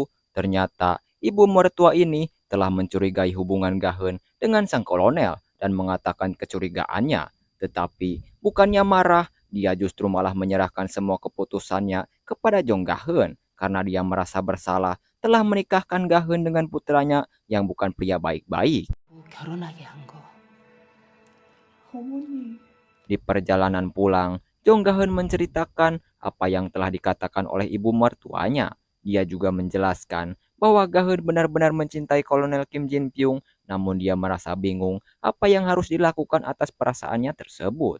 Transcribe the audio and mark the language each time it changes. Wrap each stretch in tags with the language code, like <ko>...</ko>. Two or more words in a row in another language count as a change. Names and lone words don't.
<id>Ternyata ibu mertua ini telah mencurigai hubungan Ga-eun dengan sang kolonel dan mengatakan kecurigaannya. Tetapi bukannya marah, dia justru malah menyerahkan semua keputusannya kepada Jong Ga-eun karena dia merasa bersalah telah menikahkan Ga-eun dengan putranya yang bukan pria baik-baik.</id> <ko>결혼하게 한 거. 어머니.</ko> <id>Di perjalanan pulang, Jong Ga-eun menceritakan apa yang telah dikatakan oleh ibu mertuanya. Dia juga menjelaskan bahwa Ga-eun benar-benar mencintai Kolonel Kim Jin Pyong, namun dia merasa bingung apa yang harus dilakukan atas perasaannya tersebut.</id>